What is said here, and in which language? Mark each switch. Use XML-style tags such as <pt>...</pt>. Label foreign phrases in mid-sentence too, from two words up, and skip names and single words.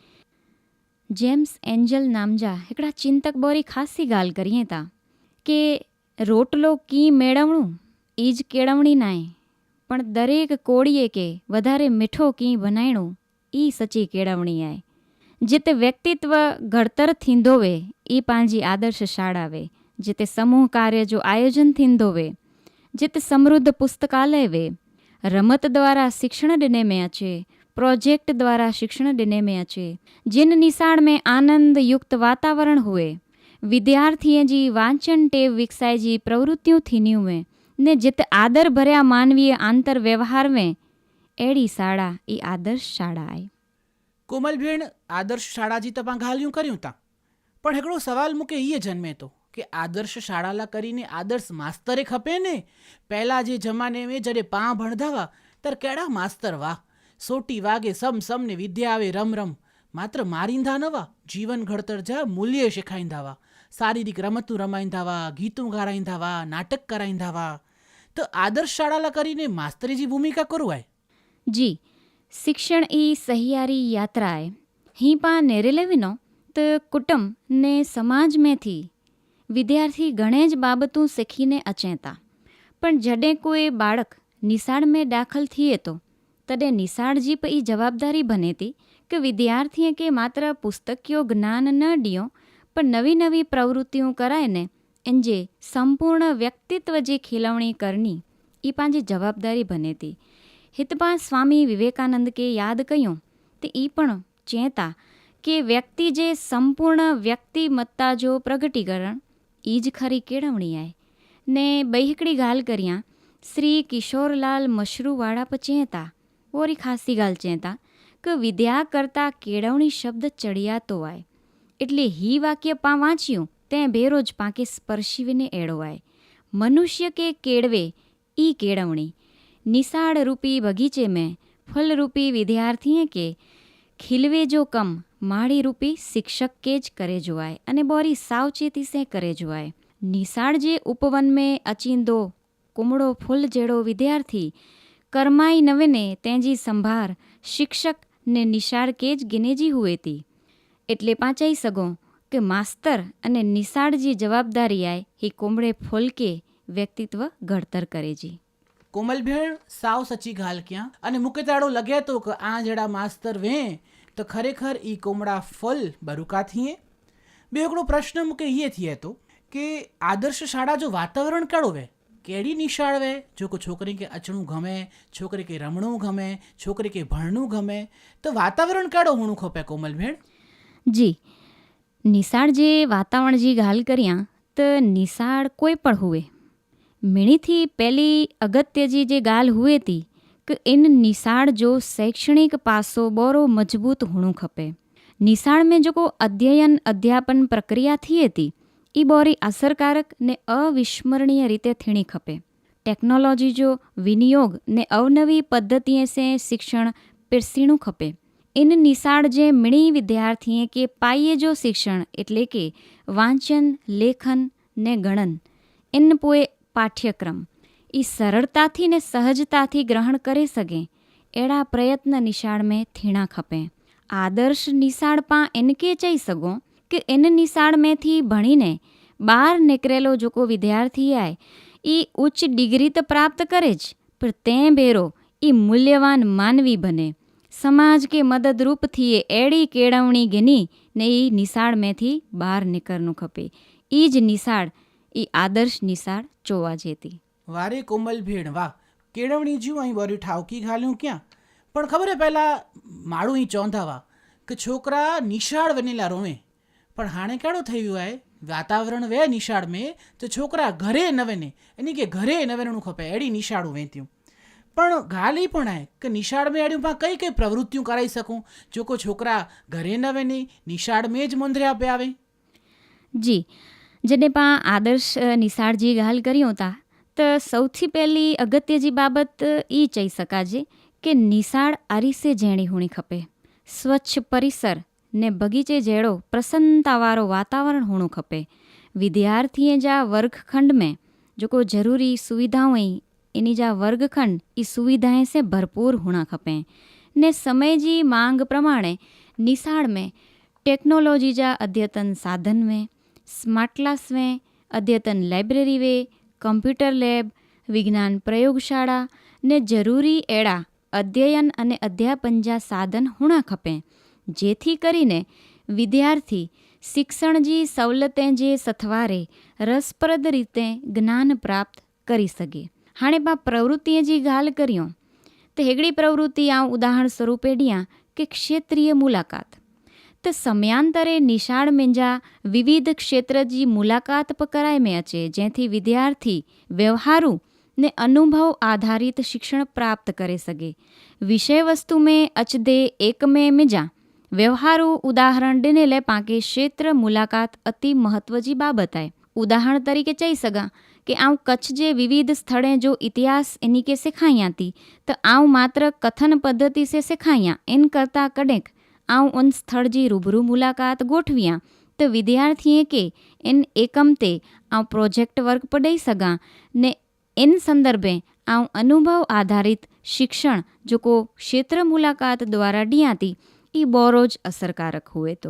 <kfr>जेम्स एंजल नाम जा हिकड़ा चिंतक बोरी खासी गाल करिए था कि रोटलो की मेळवणुं ईज केळवणी नाए पण दरेक कोड़ीए के वधारे मिठो की बनाइणो ई सची केळवणी आहे। जिते व्यक्तित्व घड़तर थींदो वे ई पांजी आदर्श शाळा वे। जिते समूह कार्य जो आयोजन थींदो वे जिते समृद्ध पुस्तकालय वे। रमत द्वारा शिक्षण डिने में अचे प्रोजेक्ट द्वारा शिक्षण डिने में अचे। जिन निशाळ में आनंद युक्त वातावरण हुए विद्यार्थीअ जी वांचन टेव विकसाए जी प्रवृत्तियों थीनियूं वे ने जिते आदर भरिया मानवीय आंतर व्यवहार में एड़ी शाळा ई आदर्श शाळा आहे। कोमल भेण आदर्श शाळा जी तव्हां ॻाल्हियूं करियूं था पण हिकिड़ो सवाल मूंखे इहे जन्मे थो कि आदर्श शाळा ला करीने आदर्श मास्तरे खपे ने। पहला जे जमाने में जॾहिं पां भणदा हुआ तर कहिड़ा मास्तर वाह सोटी वागे सम सम ने विद्या आवे रम रम मात्र मारींदा न हुआ जीवन घड़तर जा मूल्य शिखाईंदा हुआ शारीरिक रमतूं रमाईंदा हुआ गीतूं ॻाराईंदा हुआ नाटक कराईंदा हुआ। तो आदर्श शाळा ला करीने मास्तरी जी भूमिका करो आहे। जी शिक्षण ई सहियारी यात्रा है। ही पा नेरेले विनो तो कुटुंब ने समाज में थी विद्यार्थी घणे ज बाबतूं सीखीने अचें था पण जॾहिं कोई बाळक निशाळ में दाखल थिए तो तॾहिं निशाळ जी ई जवाबदारी बने थी कि विद्यार्थीअ के मात्र पुस्तकियो ज्ञान न ॾियो पर नवी नवी प्रवृत्तियों कराइने इन जे संपूर्ण व्यक्तित्व जी खिलवणी करणी ई पंहिंजी जवाबदारी बने थी। हित पां स्वामी विवेकानंद के याद कयूं तो ई पण चेता कि व्यक्ति जे संपूर्ण व्यक्तिमत्ता जो प्रगटीकरण ईज खरी केळवणी आहे ने बई हिकड़ी गाल करियां श्री किशोरलाल मशरूवाड़ा प चेता वरी खासी गाल चेता कि विद्या करता केळवणी शब्द चढ़ियातो आहे એટલે ही वाक्य पां वाँच्यूं तें बेरोज पाके स्पर्शी विने एड़ो आहे। मनुष्य के केड़वे ई केळवणी निशाळ रूपी बगीचे में फल रूपी विद्यार्थी के खिलवे जो कम माड़ी रूपी शिक्षक के ज करे जो आहे अने बोरी सावचेती से करे जो आहे। निशाळ जे उपवन में अचींदो कुमड़ो फूल जेड़ो विद्यार्थी करमाई न विने तेंजी संभार शिक्षक ने निशाळ के ज गिनेजी हुए थी। एटले पाचई सगो कि मास्तर अने निशाळ जी जवाबदारी आहे ही कुमड़े फूल के व्यक्तित्व घड़तर करे जी। कोमल भेण साव सची गाल क्या अने मूंखे ताड़ो लगे तो कि आ जड़ा मास्तर वे तो खरेखर ई कोमड़ा फल बरुका थिए। ॿियो हिकिड़ो प्रश्न मूंखे इहे थिए थो કે આદર્શ શાળા જો વાતાવરણ કહેड़ो वे कहिड़ी निशाड़ वे जो को छोकरी खे अचणु गमे, छोकरी खे रमणु गमे, छोकरी खे भणणु गमे, तो वातावरण कहिड़ो हुअणु खपे कोमल भेण? जी, निशाड़ जे वातावरण जी ॻाल्हि करियां त निशाड़ कोई पण हुए, मिणी थी पहली अगत्य जी जे ॻाल्हि हुए थी कि इन निशाड़ जो शैक्षणिक पासो बोरो मजबूत हुअणु खपे। निशाड़ में जेको अध्ययन अध्यापन प्रक्रिया थिए थी ई बोरी असरकारक ने अविस्मरणीय रीते थीणी खपे। टेक्नोलॉजी जो विनियोग ने अवनवी पद्धतिए से शिक्षण पीरसीणु खपे। इन निशाड़ जे मिणी विद्यार्थीअ के पाईए जो शिक्षण एटले के वांचन, लेखन ने गणन इन पोए पाठ्यक्रम ई सरलताथी ने सहजताथी ग्रहण करे सघे अहिड़ा प्रयत्न निशाड़ में थीणा खपे। आदर्श निशाड़ पां इनके चई सघूं कि इन निशाड़ में थी भणीने बहार निकरेलो जेको विद्यार्थी आहे ई उच्च डिग्री तो प्राप्त करे ज, पर तंहिं भेरो ई मूल्यवान मानवी बने, समाज के मददरूप थिए अहिड़ी केळवणी गिनी ने ई निशाड़ में थी बहार निकरणु खपे। ई ज निशाड़ ई आदर्श निशाड़ चोवा जेती। वारे कोमल भेण वाह, केळवणी जूं ऐं वरी ठावकी ॻाल्हियूं कयां, पण ख़बर है पहला माण्हू ई चवंदा हुआ कि छोकिरा निशाड़ वञेला रोवे, पण हाणे कहिड़ो थी वियो आहे वातावरण वे निशाड़ में त छोकिरा घरे न वञे, इन खे घरे न वञणु खपे, अहिड़ी निशाड़ूं वेंदियूं। पण ॻाल्हि ई पण आहे कि निशाड़ में अहिड़ियूं पाण कई कई प्रवृत्तियूं कराई सघूं जेको छोकिरा घरे न वञे, निशाड़ में ज मुंदरिया पिया वे। जी, जॾहिं पाण आदर्श निशाड़ जी ॻाल्हि करियूं था त सौથી પહેલી અગત્ય जी बाबत ई चई सघाजे कि निशाड़ अरीसे जहिड़ी हुअणी खपे। स्वच्छ परिसर ने बगीचे जहिड़ो प्रसन्नता वारो वातावरण हुअणु खपे। विद्यार्थीअ जा वर्गखंड में जेको ज़रूरी सुविधाऊं ऐं इन जा वर्गखंड ई सुविधाएं से भरपूर हुअणा खपे। ने समय जी मांग प्रमाणे निशाड़ में टेक्नोलॉजी जा अद्यतन साधन में,</kfr> <en>smart class</en> <kfr>में, अद्यतन लाइब्रेरी वे,</kfr> <en>computer lab,</en> <kfr>विज्ञान प्रयोगशाला ने ज़रूरी अहिड़ा अध्ययन अने अध्यापन जा साधन हुअणा खपे, जेथी करीने विद्यार्थी शिक्षण जी सवलतें जे सथवारे रसप्रद रीते ज्ञान प्राप्त करी सघे। हाणे पाण प्रवृत्तिअ जी ॻाल्हि करियूं त हिकिड़ी प्रवृत्ति आउं उदाहरण स्वरूपे ॾियां कि क्षेत्रीय मुलाक़ात। त समयांतरे निशाड़ में जा विविध क्षेत्र जी मुलाक़ात प कराए में अचे, जंहिंथी विद्यार्थी व्यवहारू ने अनुभव आधारित शिक्षण प्राप्त करे सघे। विषय वस्तु में अचदे एक में मिजा व्यवहारू उदाहरण ॾिनल पाके क्षेत्र मुलाक़ात अति महत्व जी बाबत आहे। उदाहरण तरीके चई सघां कि आउं कच्छ जे विविध स्थलें जो इतिहास इन्ही के सिखायां थी त आउं मात्र कथन पद्धति से सिखायां, इन करता कॾहिं आउं उन स्थल जी रूबरू मुलाक़ात गोठवियां त विद्यार्थीअ के इन एकम ते आउं</kfr> <en>project work</en> <kfr>पे ॾेई सघां ने इन संदर्भे आउं अनुभव आधारित शिक्षण जेको क्षेत्र मुलाक़ात द्वारा ॾियां थी ई बोरोज असरकारक हुए थो।</kfr>